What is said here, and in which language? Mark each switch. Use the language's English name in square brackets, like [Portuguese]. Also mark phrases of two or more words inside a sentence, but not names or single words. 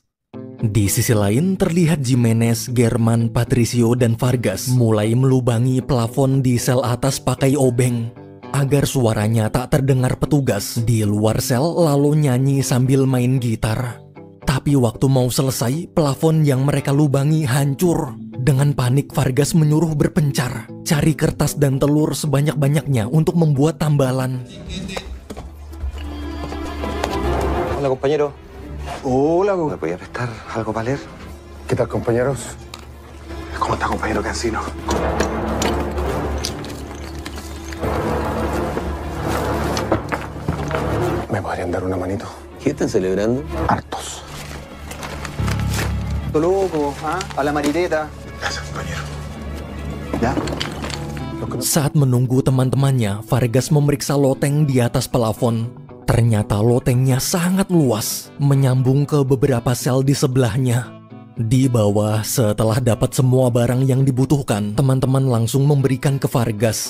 [Indonesian] Di sisi lain, terlihat Jimenez, German, Patricio, dan Vargas mulai melubangi plafon di sel atas pakai obeng agar suaranya tak terdengar petugas di luar sel, lalu nyanyi sambil main gitar. Tapi waktu mau selesai, plafon yang mereka lubangi hancur. Dengan panik, Vargas menyuruh berpencar, cari kertas dan telur sebanyak-banyaknya untuk membuat tambalan. [Spanish] Hola, compañero. Hola, ¿Me podía prestar algo para leer? ¿qué tal, compañeros? ¿Cómo está, compañero Cancino? ¿Me podrían dar una manito? ¿Qué están celebrando? Hartos. Todo loco, ¿ah? A la marineta. Gracias, compañero. ¿Ya? [Indonesian] Saat menunggu teman-temannya, Vargas memeriksa loteng di atas plafon. Ternyata lotengnya sangat luas, menyambung ke beberapa sel di sebelahnya. Di bawah, setelah dapat semua barang yang dibutuhkan, teman-teman langsung memberikan ke Vargas.